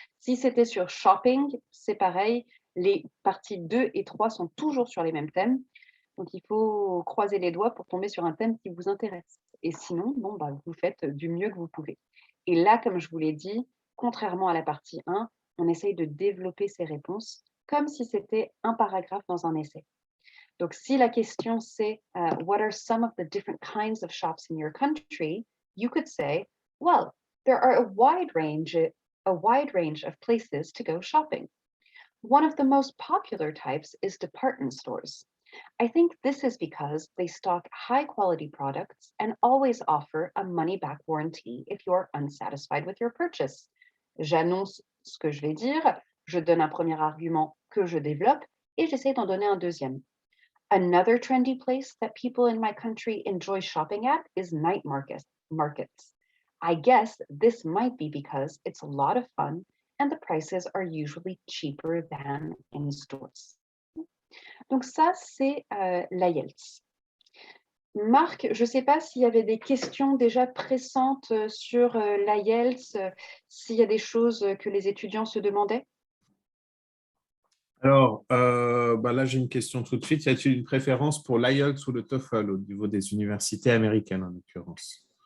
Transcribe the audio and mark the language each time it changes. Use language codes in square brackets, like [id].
[fr] Si c'était sur shopping, c'est pareil. Les parties 2 et 3 sont toujours sur les mêmes thèmes. Donc, il faut croiser les doigts pour tomber sur un thème qui vous intéresse. Et sinon, bon, bah, vous faites du mieux que vous pouvez. Et là, comme je vous l'ai dit, contrairement à la partie 1, on essaye de développer ces réponses comme si c'était un paragraphe dans un essai. Donc, si la question c'est [en] What are some of the different kinds of shops in your country? You could say, well, there are a wide range of places to go shopping. One of the most popular types is department stores. I think this is because they stock high quality products and always offer a money back warranty if you are unsatisfied with your purchase. [fr] J'annonce ce que je vais dire, je donne un premier argument que je développe et j'essaie d'en donner un deuxième. [en] Another trendy place that people in my country enjoy shopping at is night markets. I guess this might be because it's a lot of fun and the prices are usually cheaper than in stores. [fr] Donc ça, c'est l'IELTS. Marc, je ne sais pas s'il y avait des questions déjà pressantes sur l'IELTS, s'il y a des choses que les étudiants se demandaient. Alors, là, j'ai une question tout de suite. Y a-t-il une préférence pour l'IELTS ou le TOEFL au niveau des universités américaines, en l'occurrence?